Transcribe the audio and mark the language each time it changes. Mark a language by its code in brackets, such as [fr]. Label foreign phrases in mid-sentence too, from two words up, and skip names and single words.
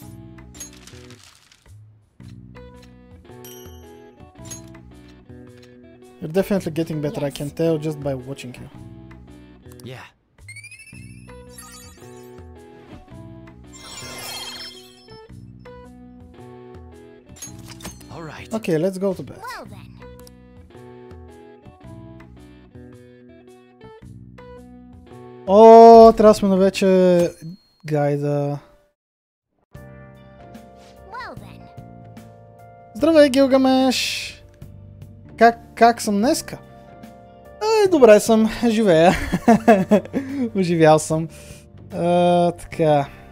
[en] You're definitely getting better, I Yes. can tell just by watching you. Yeah. All right. Okay, let's go to bed. Well then. [bg] О, трябва да сме на вече гайда. [en] Well then. [bg] Здравей, Гилгамеш! Как съм днеска? Добре съм, живея. Оживял съм. Така.